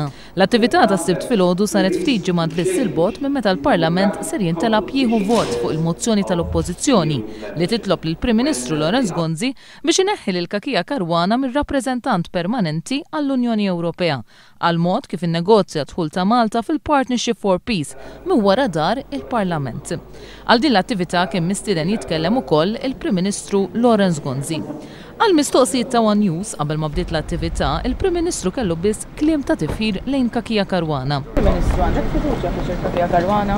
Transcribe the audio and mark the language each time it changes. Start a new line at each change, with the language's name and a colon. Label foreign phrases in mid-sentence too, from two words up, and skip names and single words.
Maltese: L-attività ta' Sibt filgħodu saret ftit ġimgħat biss il-bogħod minn meta l-Parlament ser jintalab jieħu vot fuq il-mozzjoni tal-Oppozizzjoni li titlob lill-Prim Ministru Lawrence Gonzi biex inehhi lil Cachia Caruana mill-rapprezentant permanenti għall-Unjoni Ewropea għal mod kif innegozja dħul ta' Malta fil-Partnership for Peace minn wara dar il-Parlament. Għal din l-attività kien mistieden jitkellem ukoll il-Prim Ministru Lawrence Gonzi. Għal mistoqsijiet ta' One News qabel ma bdiet l-attività, il-Prim Ministru kellu biss kliem ta' tifħir lejn Cachia Caruana. Prim Ministru, għandek fiduċja f'Richard Cachia Caruana?